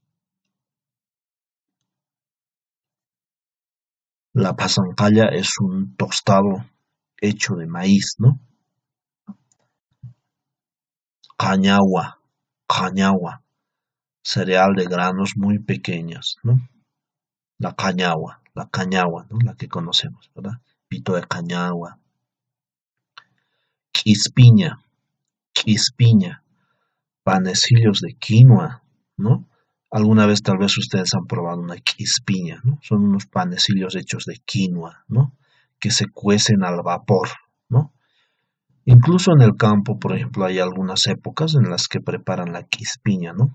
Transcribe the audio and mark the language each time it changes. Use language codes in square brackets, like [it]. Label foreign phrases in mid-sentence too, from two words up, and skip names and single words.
[es] La pasancalla es un tostado hecho de maíz, ¿no? Cañagua, cañagua, cereal de granos muy pequeños, ¿no? La cañagua, ¿no? La que conocemos, ¿verdad? Pito de cañagua. Quispiña, quispiña, panecillos de quinoa, ¿no? Alguna vez tal vez ustedes han probado una quispiña, ¿no? Son unos panecillos hechos de quinoa, ¿no? Que se cuecen al vapor, ¿no? Incluso en el campo, por ejemplo, hay algunas épocas en las que preparan la quispiña, ¿no?